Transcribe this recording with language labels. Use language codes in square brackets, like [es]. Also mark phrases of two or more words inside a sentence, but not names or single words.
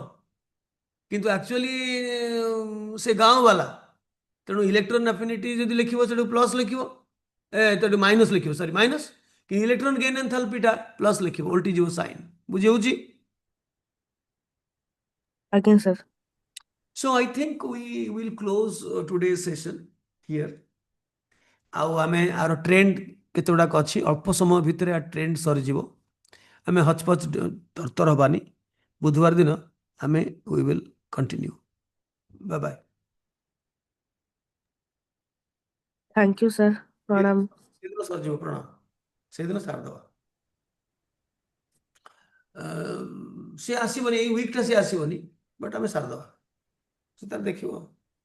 [or] କିନ୍ତୁ ଆକ୍ଚୁଆଲି ସେ ଗାଁ ବାଲା, ତେଣୁ [en] electron affinity [or] ଯଦି ଲେଖିବ ସେଠୁ ପ୍ଲସ୍ ଲେଖିବ, ତେଣୁ ମାଇନସ୍ ଲେଖିବ, [en] sorry minus. [or] କି [en] electron gain [or] ଏନ୍ଥାଲପିଟା ପ୍ଲସ୍ ଲେଖିବ, ଓଲଟି ଯିବ ସାଇନ୍। ବୁଝି ହେଉଛି? ଆଜ୍ଞା ସାର୍। [en] So I think we will close today's session here. [or] ଆଉ ଆମେ ଆର ଟ୍ରେଣ୍ଡ କେତେ ଗୁଡ଼ାକ ଅଛି, ଅଳ୍ପ ସମୟ ଭିତରେ ଆ ଟ୍ରେଣ୍ଡ ସରିଯିବ। ଆମେ ହଚପଚ ତରତର ହେବାନି। ବୁଧବାର ଦିନ ଆମେ [en] we will continue. Bye bye. thank you sir, ପ୍ରଣାମ। [or] ସେଦିନ ସରିଯିବ, ପ୍ରଣାମ। ସେଦିନ ସାରିଦେବା। ସେ ଆସିବନି, ଏଇ ୱିକ୍ଟା ସେ ଆସିବନି, ବଟ୍ ଆମେ ସାରିଦେବା, ସେ ତାର ଦେଖିବ।